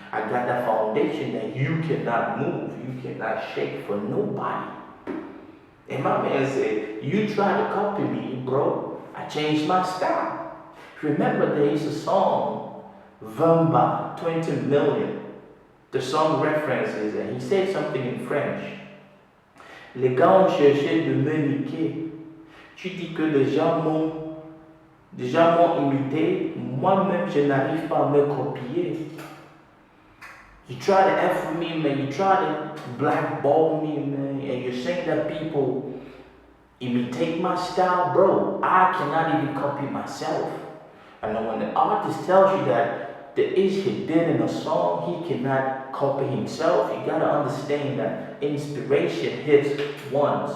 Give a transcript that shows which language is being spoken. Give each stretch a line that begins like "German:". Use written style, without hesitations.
English: I got that foundation that you cannot move, you cannot shake for nobody. And my man said, you try to copy me, bro. I changed my style. Remember, there is a song, Vamba, 20 million. The song references, and he said something in French.
French: Les gars ont cherché de me niquer. Tu dis que les gens m'ont imité. Moi-même, je n'arrive pas à me copier.
English: You try to F with me, man. You try to blackball me, man. And you're saying that people imitate my style, bro. I cannot even copy myself. And then when the artist tells you that the ish he did in a song, he cannot copy himself, you gotta understand that inspiration hits once.